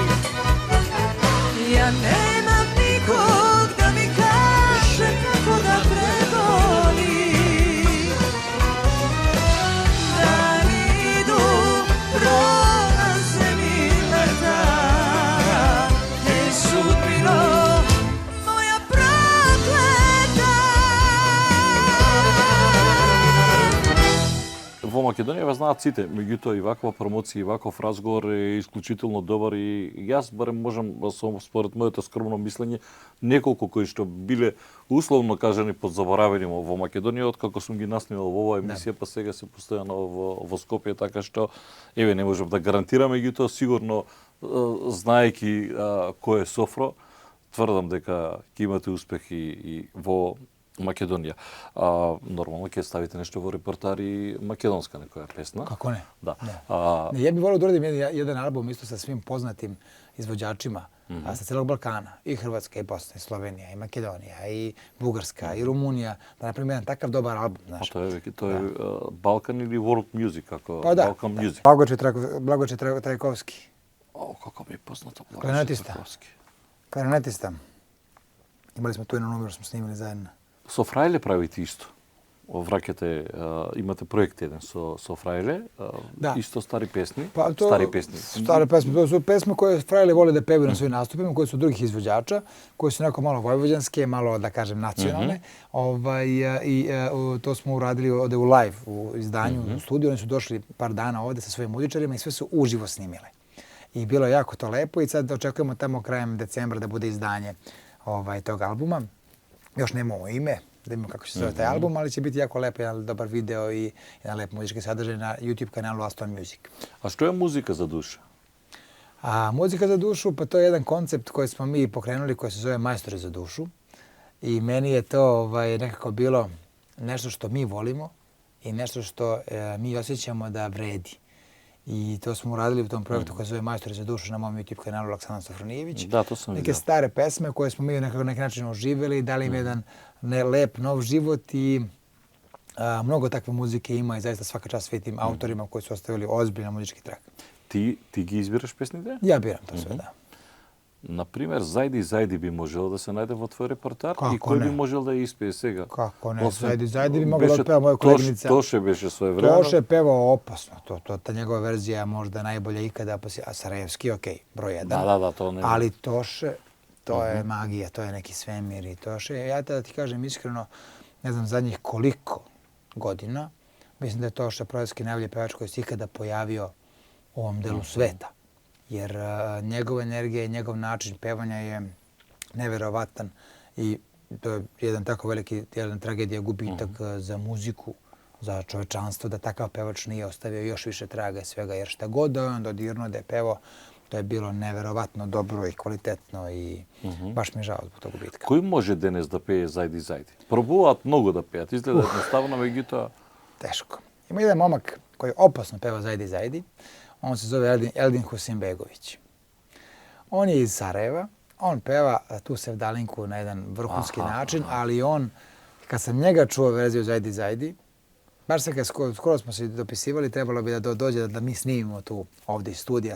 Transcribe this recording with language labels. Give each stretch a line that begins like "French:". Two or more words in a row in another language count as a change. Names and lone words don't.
Serbian: Ja nemam nikog da mi kaže kako da prebolim. Dani idu, prolaze mi leta, ej sudbino moja prokleta.
Macedonian: Во Македонија ве знаат сите, меѓутоа и ваква промоција и ваков разговор е исклучително добар и јас барем можам според моето скромно мислење неколку кои што биле условно кажани подзаборавени во Македонија откако сум ги наснимал во оваа емисија, па сега се постојано во Скопје, така што еве не можам да гарантирам, меѓутоа сигурно знаејќи кој е Софро, тврдам дека ќе имате успех и во Македонија. Нормално ќе ставите нешто во репертоар и македонска некоја песна.
Serbian: Kako ne?
Macedonian: Да.
Serbian: Ne, ja bih volio da uradim jedan album isto sa svim poznatim izvođačima sa celog Balkana, i Hrvatska, i Bosna, i Slovenija, i Makedonija, i Bugarska, i Rumunija, da napravim jedan takav dobar album, znaš.
Macedonian: Тоа е Балкан или
English: World Music,
Macedonian: како
Serbian: Pa da,
English: Balkan Music.
Serbian: Blagoče Trajkovski,
Macedonian: Како ми е познато Кларнетиста. Трайковски.
Serbian: klarinetista. Imali smo tu jednu numeru, smo snimili zajedno.
Macedonian: Со Фрајле правите исто. Враќате, имате проект еден со Фрајле, Да. исто стари песни,
Serbian: Pa to,
Macedonian: стари песни.
Serbian: Stare pesme, to su pesme koje Frajle vole da pevaju na svojim nastupima, koje su drugih izvođača, koje su neko malo vojvođanske, malo da kažem nacionalne. To smo uradili ovde u live, u izdanju, u studiju. Oni su došli par dana ovde sa svojim muzičarima i sve su uživo snimile. I bilo je jako to lepo i sad očekujemo tamo krajem decembra da bude izdanje tog albuma. Još nemamo ime, da vidimo kako će se zove taj album, ali će biti jako lepo, jedan dobar video i jedan lep muzički sadržaj na YouTube kanalu Aston Music.
Macedonian: A што е музика за душа?
Serbian: A muzika za dušu, pa to je jedan koncept koji smo mi pokrenuli koji se zove Majstori za dušu. I meni je to nekako bilo nešto što mi volimo i nešto što mi osjećamo da vredi. I to smo uradili u tom projektu koji se zove Majstori za dušu na mom YouTube kanalu Aleksandar Sofronijević. Da, to sam Neke vidio. stare pesme koje smo mi na neki način oživjeli, dali im jedan lep, nov život i mnogo takve muzike ima i zaista svaka čast svim tim autorima koji su ostavili ozbiljan muzički trak.
Macedonian: Ти ги избираш песните?
Serbian: Ja biram to sve, da.
Macedonian: Например, Зајди Зајди би можело да се најде во твој репертоар и Како кој не? би можел да ја испее сега?
Serbian: Kako ne,
Macedonian: Освен-
Serbian: Zajdi bi mogla da
Macedonian: беше
Serbian: otpeva moja koleginica.
Macedonian: Тоше беше своевремено.
Serbian: Toše je pevao opasno, ta njegova verzija je možda najbolja ikada, a Sarajevski, okej, broj jedan.
Macedonian: Да, то не.
Serbian: Ali Toše, to je magija, to je neki svemir i Toše. Ja da ti kažem iskreno, ne znam zadnjih koliko godina, mislim da je Toše Proevski najbolji pevač koji se ikada pojavio u ovom delu sveta. Jer njegova energija i njegov način pevanja je neverovatan i to je jedan tako veliki, jedna tragedija, gubitak za muziku, za čovečanstvo, da takav pevač nije ostavio još više traga i svega, jer šta god da je on dodirnuo da je pevao, to je bilo neverovatno dobro i kvalitetno i baš mi je žao zbog tog gubitka.
Macedonian: Кој може денес да пее Зајди Зајди? Пробуваат многу да пеат, изгледа едноставно, меѓутоа
Serbian: Teško. Ima jedan momak koji opasno peva Zajdi Zajdi. On se zove Eldin Husinbegović. On je iz Sarajeva. On peva tu sevdalinku na jedan vrhunski način, ali on, kad sam njega čuo verziju Zajdi Zajdi, baš se kad skoro smo se dopisivali, trebalo bi da dođe da mi snimimo tu ovdje iz studija.